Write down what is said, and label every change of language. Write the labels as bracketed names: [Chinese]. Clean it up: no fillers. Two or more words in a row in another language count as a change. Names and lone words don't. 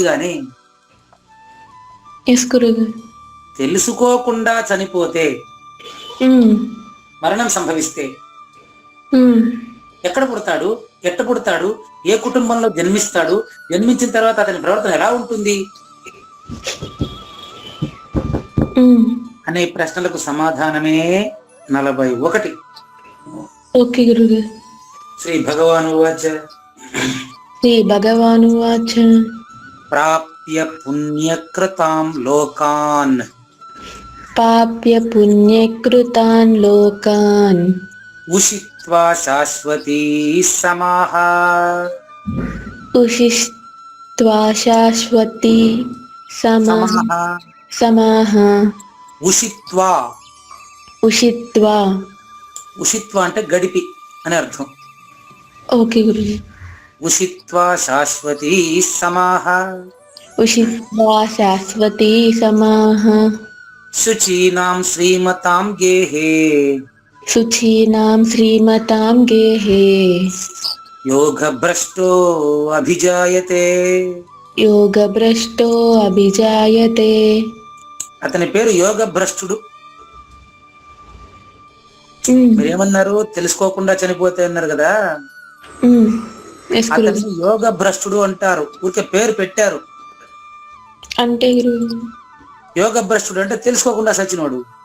[Telugu] కానీ తెలుసుకోకుండా చనిపోతే, మరణం సంభవిస్తే ఎక్కడ పుడతాడు, ఎట్ట పుడతాడు, ఏ కుటుంబంలో జన్మిస్తాడు, జన్మించిన తర్వాత అతని ప్రవర్తన ఎలా ఉంటుంది అనే ప్రశ్నలకు సమాధానమే 41. ఓకే గురుగారు. [Sanskrit] శ్రీ భగవానువాచ श्रीभगवानुवाच ప్రాప్య పుణ్యకృతాం లోకాన్ पाप्य पुण्यकृतान् लोकान् ఉషిత్వా శాశ్వతీ సమాః उषित्वा शाश्वती సమాః समाः ఉషిత్వా उषित्वा [Telugu] ఉషిత్వా అంటే గడిపి అని అర్థం. [Hindi] ओके गुरुजी [Sanskrit] ఉషిత్వా శాశ్వతీ సమాః उषित्वा शाश्वती समाः శుచీనాం శ్రీమతాం గేహే शुचीनां श्रीमतां गेहे యోగభ్రష్టో అభిజాయతే. योगभ्रष्टो अभिजायते. [Telugu] అతని పేరు యోగభ్రష్టుడు. మీరేమన్నారు? తెలుసుకోకుండా చనిపోతే అన్నారు కదా, అతన్ని యోగభ్రష్టుడు అంటారు. ఊరికే పేరు పెట్టారు. అంటే యోగభ్రష్టుడు అంటే తెలుసుకోకుండా సచ్చినవాడు.